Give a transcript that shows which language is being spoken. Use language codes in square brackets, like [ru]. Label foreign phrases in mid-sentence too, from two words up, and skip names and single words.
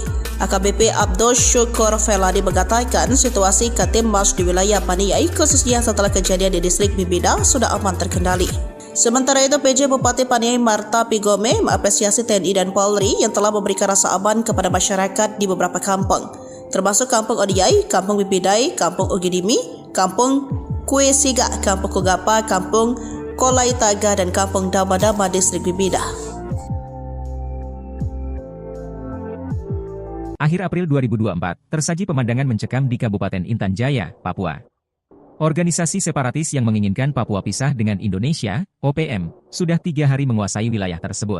[id] AKBP Abdul Syukur Feladi mengatakan situasi Katimas di wilayah Paniai khususnya setelah kejadian di distrik Bibida sudah aman terkendali. Sementara itu PJ Bupati Paniai Marta Pigome mengapresiasi TNI dan Polri yang telah memberikan rasa aman kepada masyarakat di beberapa kampung, termasuk Kampung Odiai, Kampung Bibidai, Kampung Ugidimi, Kampung Kue Siga, Kampung Kugapa, Kampung Kolai Taga dan Kampung Dama-Dama distrik Bibida. Akhir April 2024, tersaji pemandangan mencekam di Kabupaten Intan Jaya, Papua. Organisasi separatis yang menginginkan Papua pisah dengan Indonesia, OPM, sudah 3 hari menguasai wilayah tersebut.